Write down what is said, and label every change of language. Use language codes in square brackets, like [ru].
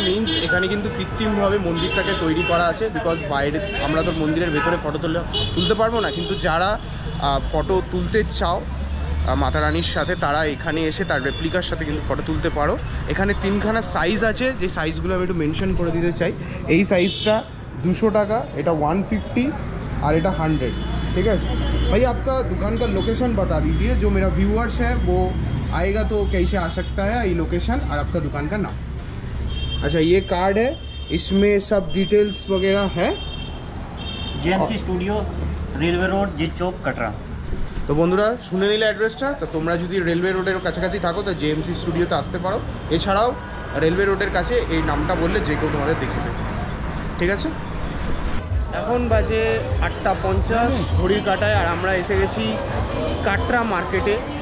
[bn] Means এখানে কিন্তু কৃত্রিমভাবে মন্দিরটাকে তৈরি করা আছে, বিকজ বাইরে আমরা তো মন্দিরের ভেতরে ফটো তুলতে পারবো না। কিন্তু যারা ফটো তুলতে চাও মাতা রানীর সাথে, তারা এখানে এসে তার রেপ্লিকার সাথে কিন্তু ফটো তুলতে পারো। এখানে 3খানা সাইজ আছে, যে সাইজগুলো আমি একটু মেনশন করে দিতে চাই। এই সাইজটা 200 টাকা, এটা 150 और এটা 100। [hi] ठीक है भाई, आपका दुकान का लोकेशन बता दीजिए, जो मेरा व्यूअर्स है वो आएगा तो कैसे आ सकता है, ये लोकेशन और आपका दुकान का नाम। अच्छा, ये कार्ड है, इसमें सब डिटेल्स वगैरह है। जेएमसी स्टूडियो, रेलवे रोड, जित चौक, कटरा। [bn] তো বন্ধুরা শুনে নিলে অ্যাড্রেসটা। তো তোমরা যদি রেলওয়ে রোডের কাছাকাছি থাকো তো জেএমসি স্টুডিওতে আসতে পারো। এছাড়াও রেলওয়ে রোডের কাছে এই নামটা বললে যে কেউ তোমাদের দেখে দেবে। ঠিক আছে, এখন বাজে 8:50 ঘড়ির কাঁটায়, আর আমরা এসে গেছি কাটরা মার্কেটে।